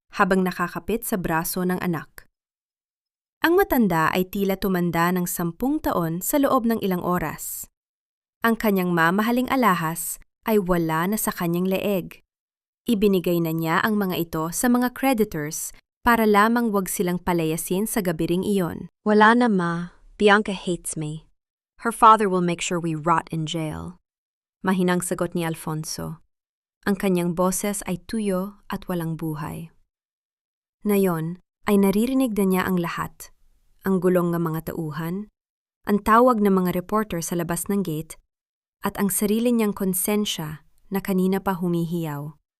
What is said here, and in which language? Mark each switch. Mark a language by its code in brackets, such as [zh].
[tl] habang nakakapit sa braso ng anak. Ang matanda ay tila tumanda ng 10 taon sa loob ng ilang oras. Ang kanyang mamahaling alahas ay wala na sa kanyang leeg. Ibinigay na niya ang mga ito sa mga creditors para lamang wag silang palayasin sa gabiring iyon. Wala na, Ma. [en] Bianca hates me. Her father will make sure we rot in jail. [tl] Mahinang sagot ni Alfonso. Ang kanyang boses ay tuyo at walang buhay. Ngayon ay naririnig na niya ang lahat. Ang gulong ng mga tauhan, ang tawag ng mga reporter sa labas ng gate, at ang sarili niyang konsensya na kanina pa humihiyaw.